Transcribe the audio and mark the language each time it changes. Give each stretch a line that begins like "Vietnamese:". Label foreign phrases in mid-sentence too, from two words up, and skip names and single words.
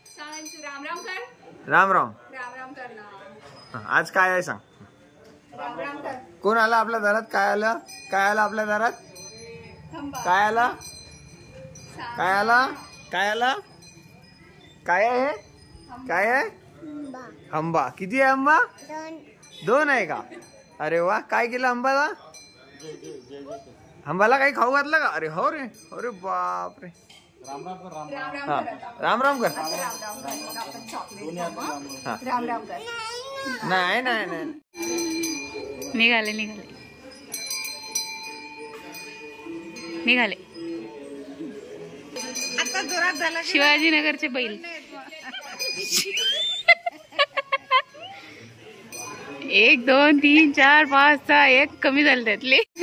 Marathi: राम राम कर। राम राम राम राम कर ना। आज काय आहे सांग? राम राम कर। कोण आला आपल्या दारात? काय आलं? काय आलं आपल्या दारात? काय आला? काय आला? काय आला? काय आहे? काय आहे? आंबा। किती आहे आंबा? 2 आहे का? अरे वा, काय केलं आंबाला? आंबाला काही खाऊ घातलं का? अरे हो रे, अरे बाप रे। राम राम कर। राम राम कर। नाही नाही नाही, निघाले निघाले निघाले। आता जोरात झाला। शिवाजीनगरचे बैल 1 2 3 4 5 6 एक कमी झाले त्यातले.